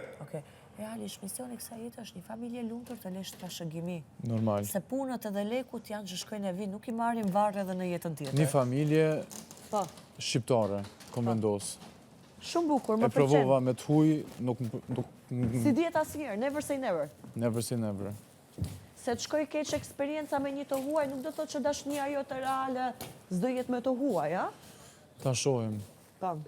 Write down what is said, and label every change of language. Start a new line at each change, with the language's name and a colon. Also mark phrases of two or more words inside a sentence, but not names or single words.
Albanian: okay, realisht misioni i kësaj jete është një familje lumtur të lesh trashëgimi. Normal. Se punët edhe lekut janë që shkojnë e vinë, nuk i marrin varr edhe në jetën tjetër. Një familje Po, shqiptare, kom vendos. shumë bukur, më E pëlqen. provova me të huj, nuk Si dihet asnjëherë,
English: never say never. never say never.
Albanian: Se të shkoj keq eksperienca me një të huaj, nuk do thotë që dashnia jote reale s'do jetë me të huaj, a? Ta shohim. Po.